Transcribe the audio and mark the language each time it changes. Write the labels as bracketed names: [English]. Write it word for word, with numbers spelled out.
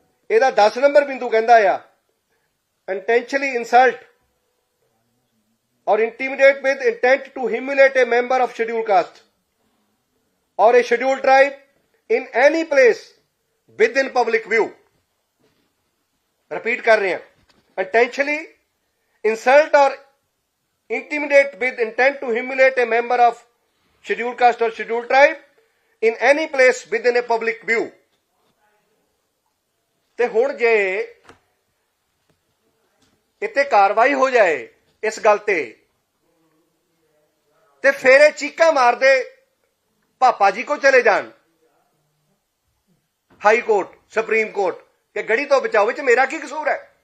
[Punjabi] ਇਹਦਾ ਦਸ ਨੰਬਰ ਬਿੰਦੂ ਕਹਿੰਦਾ ਆ [English] Intentionally insult or intimidate with intent to humiliate a member of scheduled caste or a scheduled tribe in any place within public view. Repeat [Hindi] कर रहे हैं, [English] intentionally insult or intimidate with intent to humiliate a member of scheduled caste or scheduled tribe in any place within a public view. [Punjabi] ਤੇ ਹੁਣ ਜੇ ਇੱਥੇ ਕਾਰਵਾਈ ਹੋ ਜਾਏ ਇਸ ਗੱਲ ਤੇ, ਤੇ ਫਿਰ ਇਹ ਚੀਕਾਂ ਮਾਰਦੇ ਪਾਪਾ ਜੀ ਕੋ ਚਲੇ ਜਾਣ, ਹਾਈ ਕੋਰਟ, ਸੁਪਰੀਮ ਕੋਰਟ, ਕਿ ਗੜੀ ਤੋਂ ਬਚਾਓ ਵਿੱਚ ਮੇਰਾ ਕੀ ਕਸੂਰ ਹੈ?